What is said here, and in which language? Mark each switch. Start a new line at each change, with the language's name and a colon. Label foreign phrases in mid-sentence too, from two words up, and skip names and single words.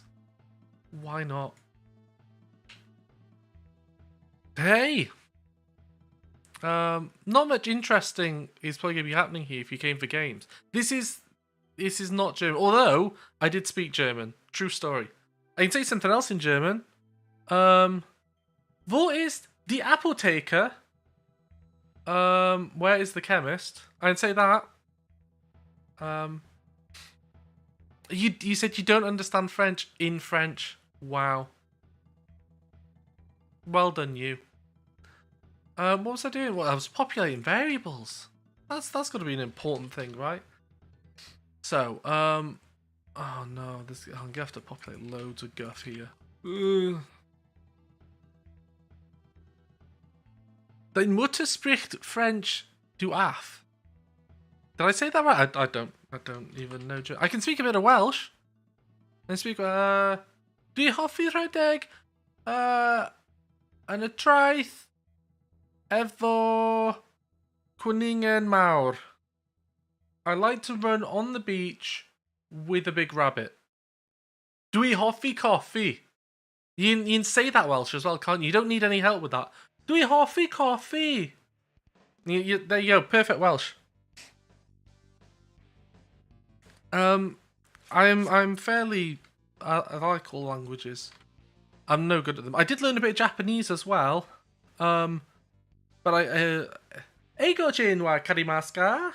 English: Why not? Hey! Not much interesting is probably going to be happening here if you came for games. This is not German. Although, I did speak German. True story. I can say something else in German.
German: Wo ist die Apotheker?
English: Where is the chemist? I can say that. You said you don't understand French in French. Wow. Well done, you. What was I doing? Well, I was populating variables. That's got to be an important thing, right? So, oh no, I'm gonna have to populate loads of guff here.
German: Deine Mutter spricht French, du Aff.
English: Did I say that right? I don't even know. I can speak a bit of Welsh. I speak,
Welsh: dwi hoffi rhedeg, yn y traeth, efo cwningen mawr.
English: I like to run on the beach with a big rabbit.
Welsh: Dwi hoffi coffee.
English: You can say that Welsh as well, can't you? You don't need any help with that.
Welsh: Dwi hoffi coffee.
English: There you go, perfect Welsh. I'm fairly. I like all languages. I'm no good at them. I did learn a bit of Japanese as well. But
Japanese: 英語 人 は かります か?